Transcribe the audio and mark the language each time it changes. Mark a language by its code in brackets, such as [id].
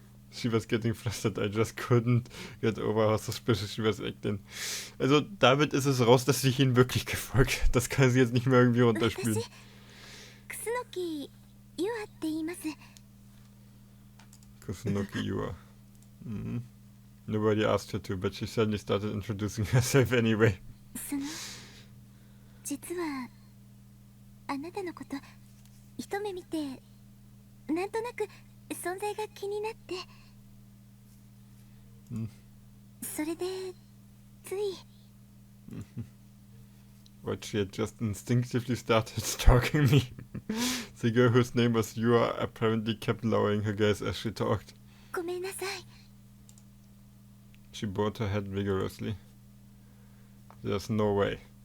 [en] She was getting flustered. I just couldn't get over how suspicious she was acting. [de] Also damit ist es raus, dass sich ihn wirklich gefolgt hat. Das kann sie jetzt nicht mehr irgendwie runterspielen. [ja] 私楠木優愛って言います。 [en] Kusunoki Yua. Nobody asked her to, but she suddenly started introducing herself anyway. [ja] 実はあなたのこと一目見てなんとなく存在が気になって、それでつい。 [en] But she had just instinctively started stalking me. The girl whose name was Yua apparently kept lowering her gaze as she talked. [ja] ごめんなさい。 [en] She bowed her head vigorously. There's no way.